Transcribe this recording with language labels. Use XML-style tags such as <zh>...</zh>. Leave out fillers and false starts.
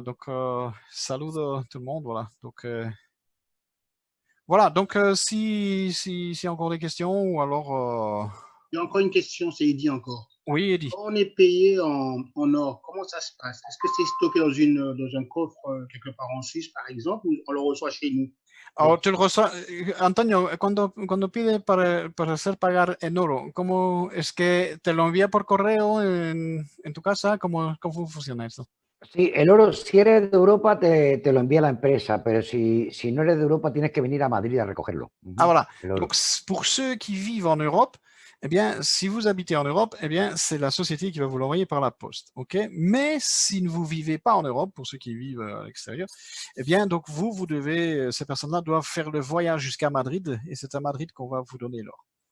<fr>Donc, salut tout le monde. Voilà. Donc, voilà. Donc, si y a encore des questions ou alors. Il y a encore une question, c'est Eddie encore. Oui, Eddie. On est payé en or. Comment ça se passe? Est-ce que c'est stocké dans un coffre quelque part en Suisse, par exemple, ou on le reçoit chez nous? Alors, tu le reçois,</fr> <es>Antonio, cuando pide para hacer pagar en oro, ¿cómo es que te lo envía por correo en tu casa? ¿Cómo funciona esto? Sí, el oro, si eres de Europa, te lo envía la empresa, pero si no eres de Europa, tienes que venir a Madrid a recogerlo.</es> <fr>Ah, voilà. Donc, pour ceux qui vivent en Europe, eh bien, si vous habitez en Europe, eh bien, c'est la société qui va vous l'envoyer par la poste, ok? Mais si vous ne vivez pas en Europe, pour ceux qui vivent à l'extérieur, eh bien, donc ces personnes-là doivent faire le voyage jusqu'à Madrid, et c'est à Madrid qu'on va vous donner l'or.</fr>